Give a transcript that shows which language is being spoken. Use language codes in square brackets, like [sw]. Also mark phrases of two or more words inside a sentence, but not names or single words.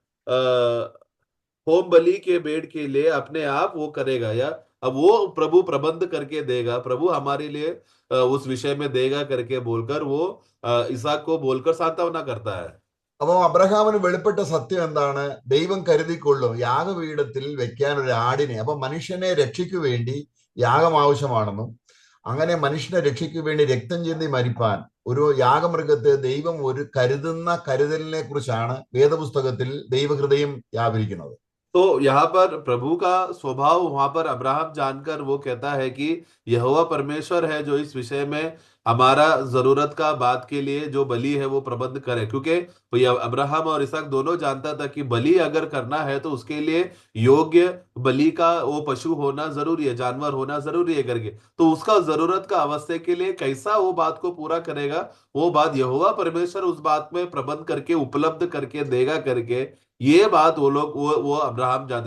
[hi] होम बलि के भेड़ के लिए अपने आप वो करेगा, या अब वो प्रभु प्रबंध करके देगा, प्रभु हमारे लिए उस विषय में देगा करके बोलकर वो इसहाक को बोलकर सांत्वना करता है। [ml] അപ്പൊ അബ്രഹാമിന് വെളിപ്പെട്ട സത്യം എന്താണ്? ദൈവം കരുതിക്കൊള്ളും യാഗപീഠത്തിൽ വെക്കാൻ ഒരു ആടിനെ. അപ്പൊ മനുഷ്യനെ രക്ഷയ്ക്കു വേണ്ടി യാഗം ആവശ്യമാണെന്നും അങ്ങനെ മനുഷ്യനെ രക്ഷയ്ക്കു വേണ്ടി രക്തം ചിന്തി മരിപ്പാൻ ഒരു യാഗമൃഗത്തെ ദൈവം ഒരു കരുതുന്ന കരുതലിനെ കുറിച്ചാണ് വേദപുസ്തകത്തിൽ ദൈവഹൃദയം വ്യാപരിക്കുന്നത്. [hi] तो यहाँ पर प्रभु का स्वभाव वहां पर अब्राहम जानकर वो कहता है कि यहोवा परमेश्वर है जो इस विषय में हमारा जरूरत का बात के लिए जो बलि है वो प्रबंध करे, क्योंकि ये अब्राहम और इसहाक दोनों जानता था कि बलि अगर करना है तो उसके लिए योग्य बलि का वो पशु होना जरूरी है, जानवर होना जरूरी है करके, तो उसका जरूरत का अवश्य के लिए कैसा वो बात को पूरा करेगा, वो बात यहोवा परमेश्वर उस बात में प्रबंध करके उपलब्ध करके देगा करके, ये बात वो लोग वो अब्राहम जानते।